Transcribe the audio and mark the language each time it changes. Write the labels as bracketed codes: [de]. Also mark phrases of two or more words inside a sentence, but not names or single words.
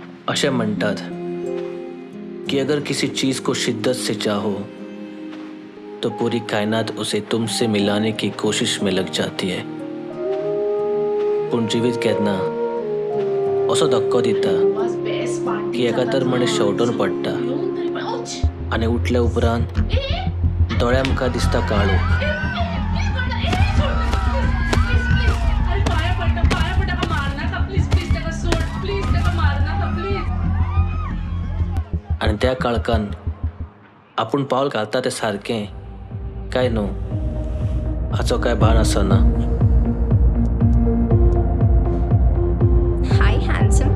[kok] अशे म्हणतात [hi] कि अगर किसी चीज को शिद्दत से चाहो तो पूरी कायनात उसे तुमसे मिलाने की कोशिश में लग जाती है. [kok] पण जिवीत केन्ना असो धक्को दिता की एका तर मनीस शेवटून पडटा आणि उठल्या उपरांत दोळ्या मुखार दिसता काळो. आणि त्या काळकान आपण पावल घालता ते सारकें काय न्हू हाचो काय भान आसना. [en] Hi, handsome.